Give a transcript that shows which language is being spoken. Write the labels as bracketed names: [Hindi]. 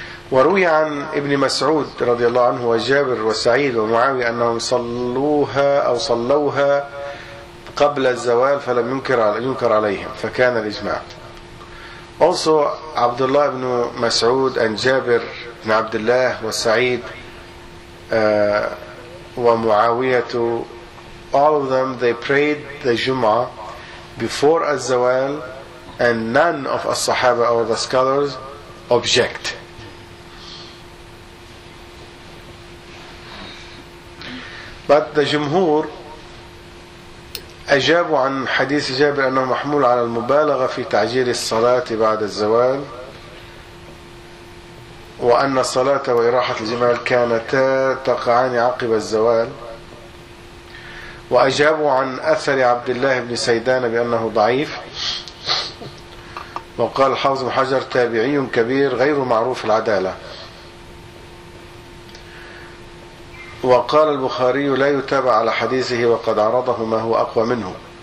[Arabic] وروي عن ابن مسعود رضي الله عنه وجابر وسعيد ومعاوية أنهم صلوها قبل الزوال فلم ينكر عليهم فكان الإجماع. [English] Also عبد الله بن مسعود and جابر بن عبد الله وسعيد ومعاوية, all of them they prayed the Jum'ah before الزوال, and none of الصحابة or the scholars object. But the [Arabic] جمهور أجابوا عن حديث جابر أنه محمول على المبالغة في تعجيل الصلاة بعد الزوال, وأن الصلاة وإراحة الجمال كانتا تقعان عقب الزوال, وأجابوا عن أثر عبد الله بن سيدان بأنه ضعيف, وقال حافظ بن حجر تابعي كبير غير معروف العدالة, وقال البخاري لا يتابع على حديثه وقد عرضه ما هو أقوى منه.